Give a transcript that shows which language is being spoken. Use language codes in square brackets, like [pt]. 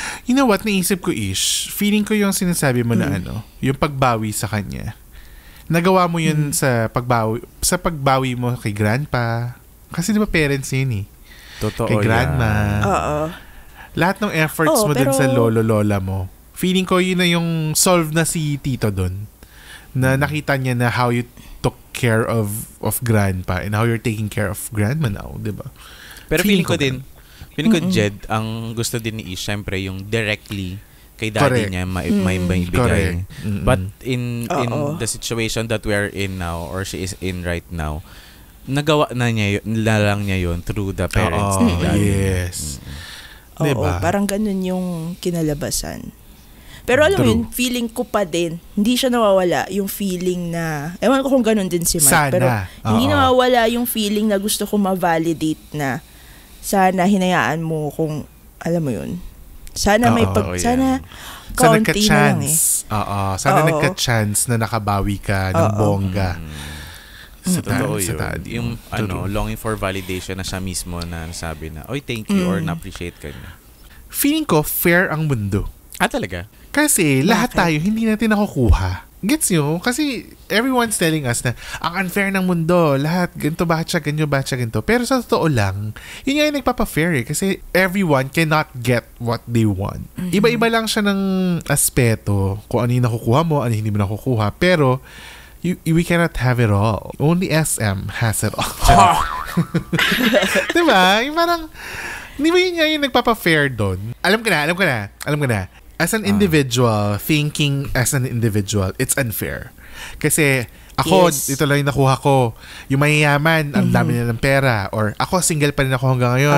[tl] You know what, naisip ko feeling ko yung sinasabi mo na yung pagbawi sa kanya. Nagawa mo yun sa pagbawi mo kay grandpa. Kasi di ba parents yun eh. Totoo kay grandma. Oo. Lahat ng efforts mo din sa lolo-lola mo. Feeling ko yun na yung solve na si tito dun. Na nakita niya na [en] how you took care of grandpa and how you're taking care of grandma now, di ba? [tl] Pero feeling ko Jed, ang gusto din ni Ish, syempre yung directly kay daddy niya may ibigay. [en] But in the situation that we are in now, or she is in right now, [tl] nagawa na lang niya yun [en] through the parents ni daddy. Yes. [tl] Diba? Parang ganun yung kinalabasan. Pero alam mo yun, feeling ko pa din, hindi siya nawawala yung feeling na, ewan ko kung ganun din si Mike, sana. Pero hindi nawawala yung feeling na gusto ko ma-validate na sana hinayaan mo kung, alam mo yun, sana may sana kaunti na lang eh. Sana nagka-chance na nakabawi ka ng bongga. Sa totoo yun. Yung [en] longing for validation [tl] na siya mismo na sabi na, oy, thank you, or na-appreciate ka niya. Feeling ko, fair ang mundo. Talaga? Kasi lahat tayo hindi natin nakukuha. Gets nyo? Kasi [en] everyone's telling us [tl] na ang unfair ng mundo, lahat ganito bakit siya ganito. Pero sa totoo lang, yun nga yung nagpapa-fair eh. [en] Kasi everyone cannot get what they want. [tl] Iba-iba lang siya ng aspeto kung ano yung nakukuha mo, ano yung hindi mo nakukuha. [en] Pero we cannot have it all. Only SM has it all. [tl] Diba? Yung parang, hindi ba yun nga yung nagpapa-fair doon? Alam ko na. [en] As an individual, thinking as an individual, it's unfair. [tl] Kasi ako, ito lang yung nakuha ko. Yung mayayaman, ang dami na ng pera. Or ako, single pa rin ako hanggang ngayon.